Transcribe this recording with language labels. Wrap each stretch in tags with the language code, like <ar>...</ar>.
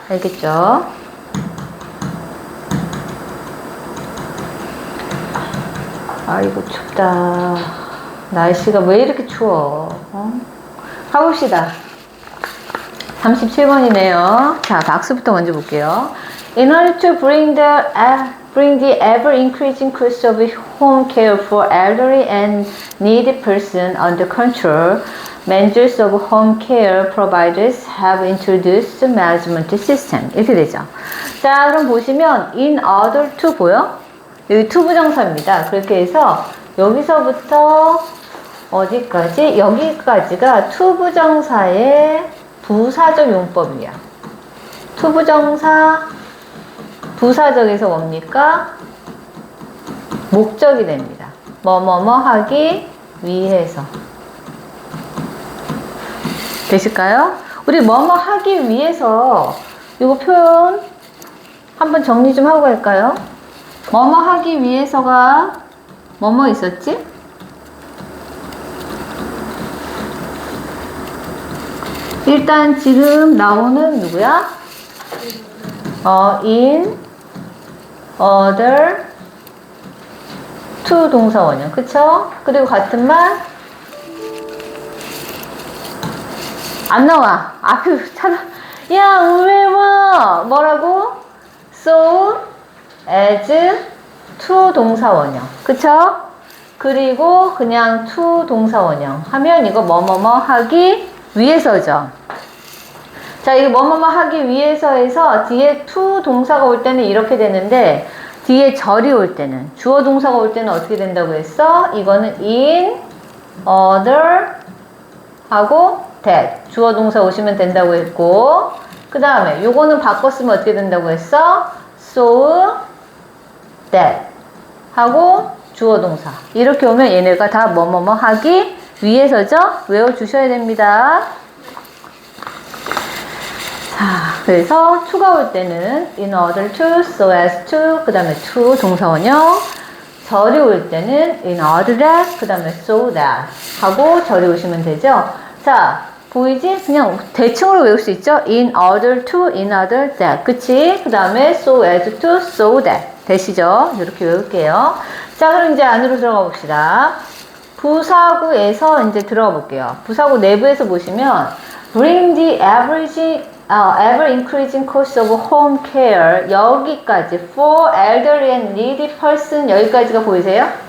<ko>알겠죠? 아이고 춥다. 날씨가 왜 이렇게 추워? 가봅시다. 37번이네요. 자, 박수부터 먼저 볼게요.</ko> <en>In order to bring the ever-increasing cost of home care for elderly and needy persons under control, managers of home care providers have introduced management system.</en> <ko>이렇게 되죠. 자, 그럼 보시면</ko> <en>in order to</en> <ko>보여? 여기 to 부정사입니다. 그렇게 해서 여기서부터 어디까지? 여기까지가 to 부정사의 부사적 용법이야. to 부정사 부사적에서 뭡니까? 목적이 됩니다. 뭐뭐뭐 하기 위해서. 되실까요? 우리 뭐뭐 하기 위해서 이거 표현 한번 정리 좀 하고 갈까요? 뭐뭐 하기 위해서가 뭐뭐 있었지? 일단 지금 나오는 누구야?</ko> <en>in order to</en> <ko>동사 원형. 그쵸? 그리고 같은 말 안 나와. 앞에 찾아. 야, 외워. 뭐라고?</ko> <en>so as to</en> <ko>동사 원형. 그쵸? 그리고 그냥 to 동사 원형 하면 이거 뭐뭐뭐 하기 위해서죠. 자, 이거 뭐뭐뭐 하기 위해서에서 뒤에 to 동사가 올 때는 이렇게 되는데 뒤에 절이 올 때는 주어 동사가 올 때는 어떻게 된다고 했어? 이거는</ko> <en>in order</en> <ko>하고 that 주어 동사 오시면 된다고 했고, 그 다음에 요거는 바꿨으면 어떻게 된다고 했어?</ko> <en>so that</en> <ko>하고 주어 동사 이렇게 오면 얘네가 다 뭐뭐뭐 하기 위해서죠? 외워주셔야 됩니다. 자, 그래서 to가 올 때는</ko> <en>in order to, so as to,</en> <ko>그 다음에 to 동사원형. 절이 올 때는</ko> <en>in order that,</en> <ko>그 다음에</ko> <en>so that</en> <ko>하고 절이 오시면 되죠. 자, 보이지? 그냥 대충으로 외울 수 있죠?</ko> <en>in order to, in order that.</en> <ko>그치?</ko> <en>그 다음에 so as to, so that.</en> <ko>되시죠? 이렇게 외울게요. 자, 그럼 이제 안으로 들어가 봅시다. 부사구에서 이제 들어가 볼게요. 부사구 내부에서 보시면</ko> <en>bring the ever increasing cost of home care</en> <ko>여기까지</ko> <en>for elderly and needy person</en> <ko>여기까지가 보이세요?</ko>